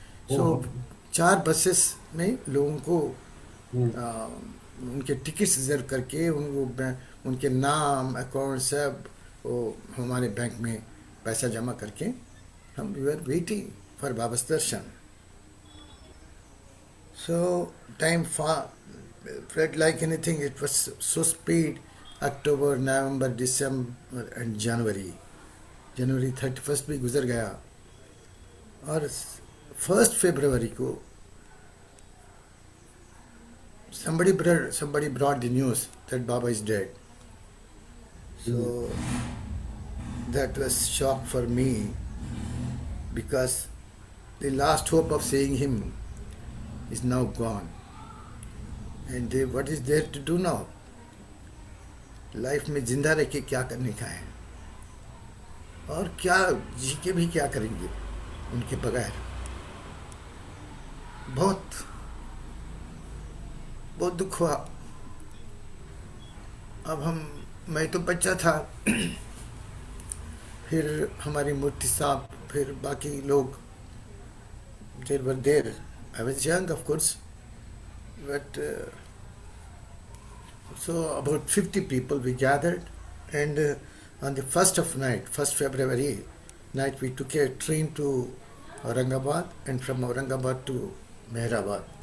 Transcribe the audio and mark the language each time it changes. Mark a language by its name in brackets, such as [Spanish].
[Hindi] सो 4 buses में लोगों को उनके टिकट्स रिजर्व करके उनके नाम अकाउंट सब वो हमारे बैंक में पैसा जमा करके हम [English] We are waiting for Baba's darshan. So time felt like anything. It was so speed. October, November, December and January. January 31st [Hindi] भी गुजर गया और [English] 1st February को somebody brought the news that Baba is dead. So that was shock for me, because the last hope of seeing him is now gone. And what is there to do now? [Hindi] Life में जिंदा रह के क्या करने का है, और क्या जी के भी क्या करेंगे उनके बगैर। बहुत बहुत दुख हुआ। अब मैं तो बच्चा था, फिर हमारी मूर्ति साहब, फिर बाकी लोग देर वर देर। [English] I was young, of course, but so about 50 people we gathered, and on the 1st February night, we took a train to Aurangabad, and from Aurangabad to Mehrabad.